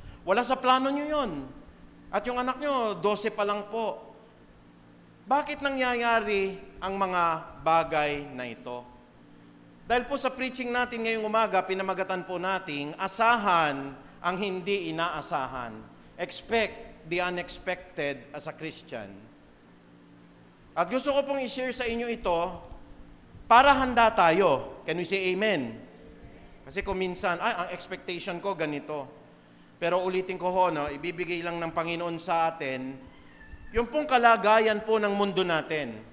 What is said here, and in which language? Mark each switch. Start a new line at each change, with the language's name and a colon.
Filipino: Wala sa plano nyo yun. At yung anak nyo, 12 pa lang po. Bakit nangyayari ang mga bagay na ito? Dahil po sa preaching natin ngayong umaga, pinamagatan po nating asahan ang hindi inaasahan.
English: Expect the unexpected as a Christian.
Filipino: At gusto ko pong i-share sa inyo ito para handa tayo.
English: Can we say amen?
Filipino: Kasi kung minsan, ang expectation ko ganito. Pero ulitin ko ho, no, ibibigay lang ng Panginoon sa atin yung pong kalagayan po ng mundo natin.